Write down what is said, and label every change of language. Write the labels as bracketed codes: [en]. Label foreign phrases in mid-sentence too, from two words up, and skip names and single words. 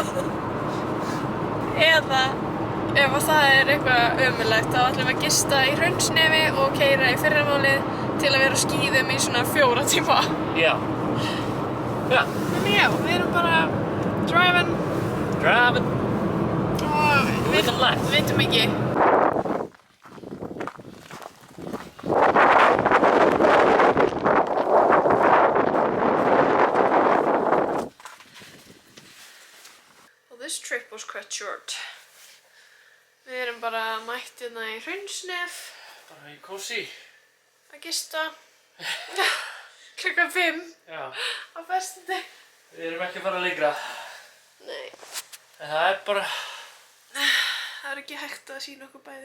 [is] Eða ef það er eitthvað ömurlegt þá ætlum við að gista í Hraunsnefi og keyra í fyrramálið til að vera á skíðum í svona 4 tíma. Já. Þannig já, við erum bara driving og við veitum ekki. [en] Well, this trip was cut short. [is] Við erum bara mætt hérna í Hraunsnef. Bara í kósí. Að gista. Klukkan 5 Já. á föstudag. Við erum ekki að fara lengra. Nei. En það er bara... Það er ekki hægt að sýna okkur bæði.